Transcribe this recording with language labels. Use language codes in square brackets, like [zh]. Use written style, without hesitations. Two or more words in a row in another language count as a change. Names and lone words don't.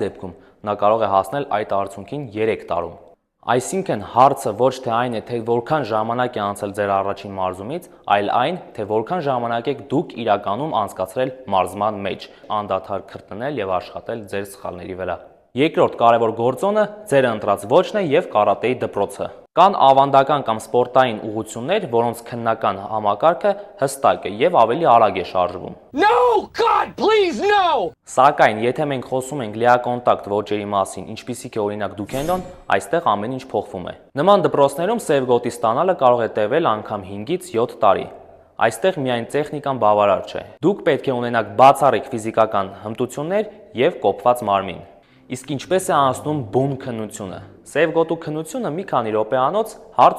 [hy] դեպքում նա կարող է հասնել այդ արդյունքին 3 տարում։ Այսինքն հարցը ոչ թե այն է, թե որքան ժամանակ է անցել ձեր առաջին մարզումից, այլ այն, թե որքան ժամանակ եք դուք իրականում անցկացրել մարզման մեջ, անդադար քրտնել եւ աշխատել ձեր սխալների վրա։ Երկրորդ կարևոր գործոնը ձեր ընտրած ոճն է եւ կարատեի դպրոցը։ Կան ավանդական կամ սպորտային ուղղություններ, որոնց քննական համակարգը հստակ է եւ ավելի արագ է շարժվում։ [en] No! God, please, no! [hy] Սակայն, եթե մենք խոսում ենք լիակոնտակտ ոճերի մասին, ինչպիսիք է օրինակ դուքենդոն, այստեղ ամեն ինչ փոխվում է։ Նման դպրոցներում սև գոտի ստանալը կարող է տևել անգամ 5-ից 7 տարի։ Այստեղ միայն տեխնիկան բավարար չէ։ Դուք պետք է ունենաք բացառիկ ֆիզիկական հմտություններ եւ կոփված մարմին։ Իսկ ինչպես է անցնում բուն քննությունը։ Սև գոտու քննությունը մի քանի րոպեանոց հարց